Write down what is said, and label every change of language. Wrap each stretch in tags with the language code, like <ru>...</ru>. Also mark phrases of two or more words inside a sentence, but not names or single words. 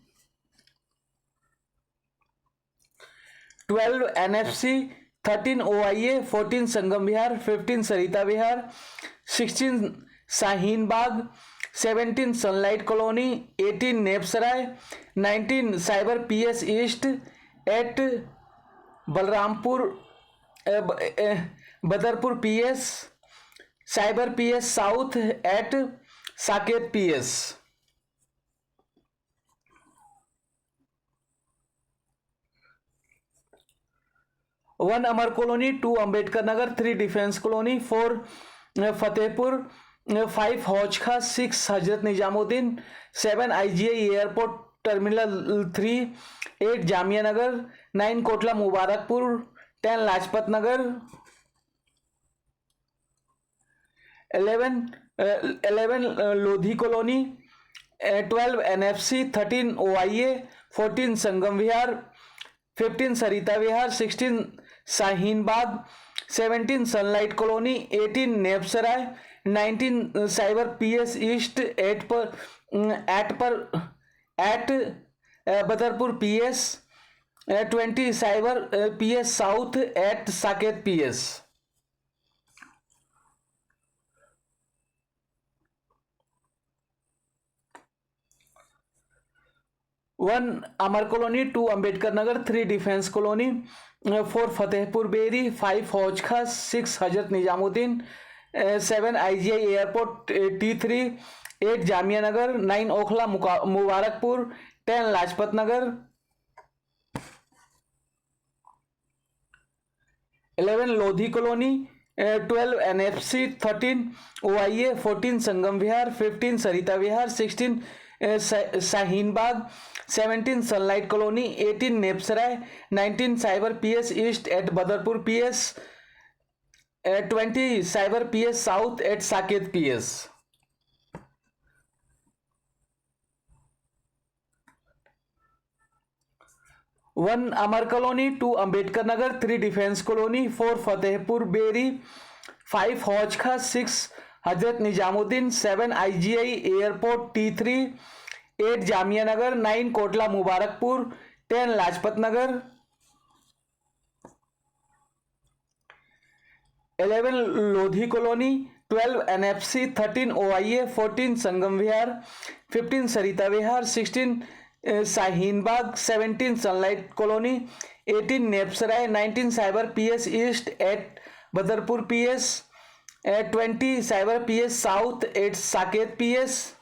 <en>12 NFC, 13 OIA, 14 Sangam Vihar, 15 Sarita Vihar, 16 Shaheen Bagh, 17 Sunlight Colony, 18 Nepsarai, 19 Cyber PS East at Balrampur, Badarpur PS, Cyber PS South at Saket PS. 1 Amar Colony, 2 Ambedkar Nagar, 3 Defense Colony, 4 Fatehpur, 5 Hauj Khas, 6 Hazrat Nizamuddin, 7 IGI Airport Terminal 3, 8 Jamia Nagar, 9 Kotla Mubarakpur, 10 Lajpat Nagar, 11 Lodhi Colony, 12 NFC, 13 OIA, 14 Sangam Vihar, 15 Sarita Vihar, 16 Shaheen Bagh, 17 Sunlight Colony, 18 Nepsarai, 19 Cyber PS East at Badarpur PS, 20 Cyber PS South at Saket PS. 1 Amar Colony, 2 Ambedkar Nagar, 3 Defense Colony, 4 Fatehpur Beri, 5 Hauj Khas, 6 Hazrat Nizamuddin, 7 IGI Airport T3, 8 Jamia Nagar, 9 Okhla Mubarakpur, 10 Lajpat Nagar, 11 Lodhi Colony, 12 NFC, 13 OIA, 14 Sangam Vihar, 15 Sarita Vihar, 16 Shaheen Bagh, 17 Sunlight Colony, 18 Nepsarai, 19 Cyber PS East at Badarpur PS, 20 Cyber PS South at Saket PS. 1 Amar Colony, 2 Ambedkar Nagar, 3 Defense Colony, 4 Fatehpur Beri, 5 Hauj Khas, 6 Hazrat Nizamuddin, 7 IGI Airport T3, 8 Jamia Nagar, 9 Kotla Mubarakpur, 10 Lajpat Nagar, 11 Lodhi Colony, 12 NFC, 13 OIA, 14 Sangam Vihar, 15 Sarita Vihar, 16 Shaheen Bagh, 17 Sunlight Colony, 18 Nepsarai, 19 Cyber PS East at Badarpur PS, 20 Cyber PS South at Saket PS.</en>